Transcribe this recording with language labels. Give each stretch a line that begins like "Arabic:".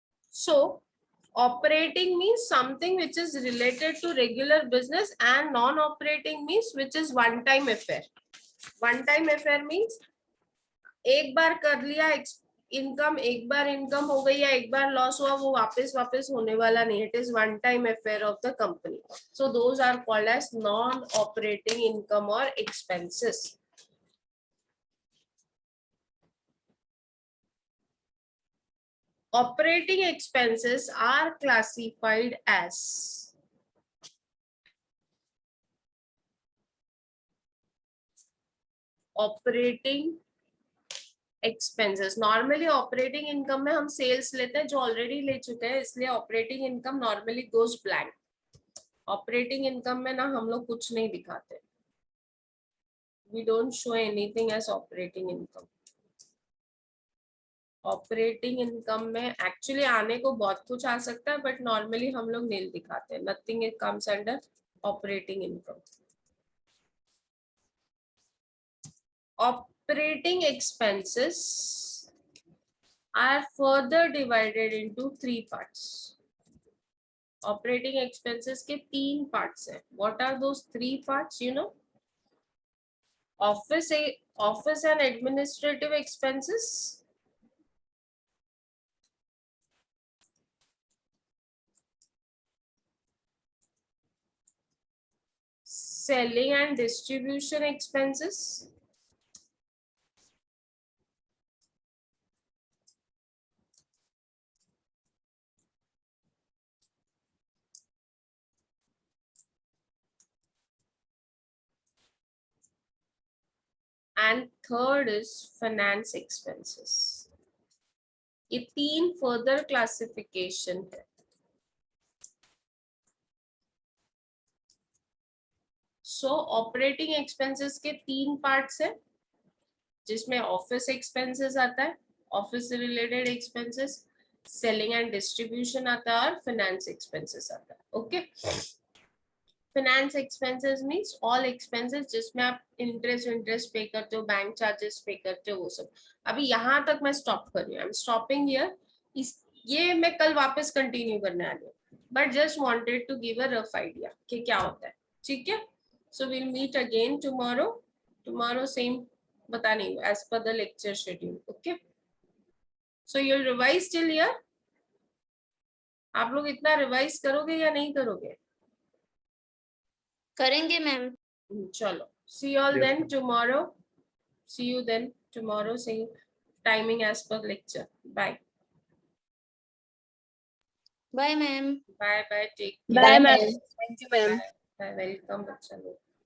English: So, operating means something which is related to regular business, and non-operating means which is one-time affair. One-time affair means
Hindi: एक बार कर लिया income, एक बार income हो गई या एक बार लॉस हुआ, वो वापस होने वाला नहीं.
English: It is one time affair of the company. So those are called as non operating income और expenses. Operating expenses are classified as operating expenses.
Hindi: Normally operating income में हम सेल्स लेते हैं जो ऑलरेडी ले चुके हैं, इसलिए operating income normally goes blank. Operating income में ना हम लोग कुछ नहीं दिखाते.
English: We don't show anything as operating income.
Hindi: Operating income में एक्चुअली आने को बहुत कुछ आ सकता है,
English: but normally
Hindi: हम लोग नील दिखाते हैं.
English: Nothing it comes under operating income. Operating expenses are further divided into three parts. Operating expenses
Hindi: के तीन
English: parts
Hindi: हैं.
English: What are those three parts? You know, office and administrative expenses, selling and distribution expenses, and third is finance expenses.
Hindi: ये तीन
English: further classification
Hindi: है. So operating expenses के तीन parts है, जिसमें office expenses आता है, office से related expenses, selling and distribution आता है और finance expenses आता है.
English: Okay. Finance expenses means all expenses
Hindi: जिसमें आप interest पे करते हो, बैंक चार्जेस पे करते हो, वो सब. अभी यहाँ तक मैं स्टॉप कर रही हूँ.
English: I'm stopping here.
Hindi: ये मैं कल वापस कंटिन्यू करने वाली हूँ,
English: but just wanted to give a rough idea
Hindi: कि क्या होता है. ठीक है.
English: So we'll meet again tomorrow. Tomorrow same
Hindi: बता नहीं
English: as per the lecture schedule. Okay, so you'll revise till here.
Hindi: आप लोग इतना रिवाइज करोगे या नहीं करोगे? करेंगे मैम. चलो,
English: see you all Yes, then ma'am. tomorrow. See you then tomorrow. Same timing as per lecture. Bye. Bye, ma'am. Bye. Bye. Take care. Bye, ma'am. Thank you, ma'am. Bye. Welcome,
Hindi: बच्चा लोग.